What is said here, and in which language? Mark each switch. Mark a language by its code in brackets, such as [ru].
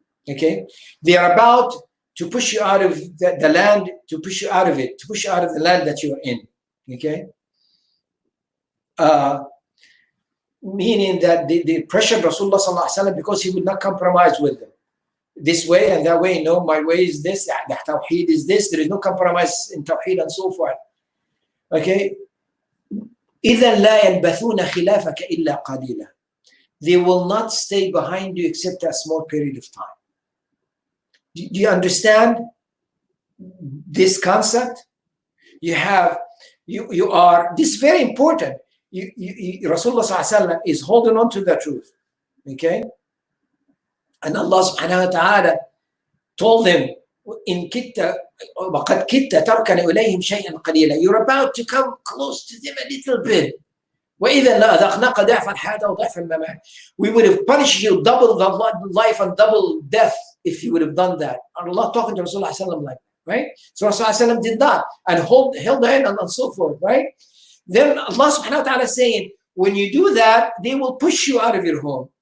[en] Okay, they are about to push you out of the land, to push you out of it, to push you out of the land that you are in. Okay, meaning that they pressured Rasulullah sallallahu alaihi wasallam because he would not compromise with them. This way and that way, no, my way is this, the tawheed is this, there is no compromise in tawheed and so forth. Okay, [ar] إذا لا يلبثون خلافك إلا قليلا. [en] They will not stay behind you except a small period of time. Do you understand this concept? You are, this is very important. Rasulullah sallallahu alaihi wasallam is holding on to the truth. Okay? And Allah subhanahu wa ta'ala told them, [ar] إن كدت وقد كدت تركن إليهم شيئا قليلا. [en] You're about to come close to them a little bit. [ar] وإذا لأذقناك ضعف الحياة وضعف الممات. [en] We would have punished you double the life and double death if you would have done that. And Allah talking to Rasulullah sallallahu like that, right? So Rasulullah did that and held the hand and so forth, right? Then Allah subhanahu wa ta'ala is saying, when you do that, they will push you out of your home.